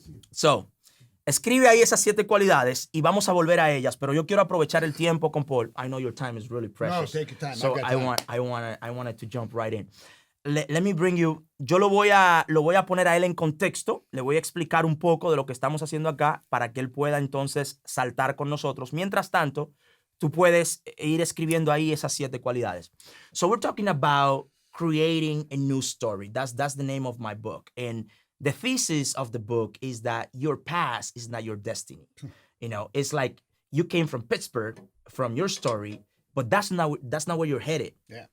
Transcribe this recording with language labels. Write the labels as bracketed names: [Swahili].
[Spanish] So, escribe ahí esas 7 cualidades y vamos a volver a ellas, pero yo quiero aprovechar el tiempo con Paul. [English] I know your time is really precious. No, take your time. So I've got time. I wanted to jump right in. Let me bring you. [Spanish] Yo lo voy a poner a él en contexto. Le voy a explicar un poco de lo que estamos haciendo acá para que él pueda entonces saltar con nosotros. Mientras tanto, tú puedes ir escribiendo ahí esas 7 cualidades. [English] So we're talking about creating a new story. That's the name of my book. And the thesis of the book is that your past is not your destiny. You know, it's like you came from Pittsburgh, from your story, but that's not where you're headed. Yeah.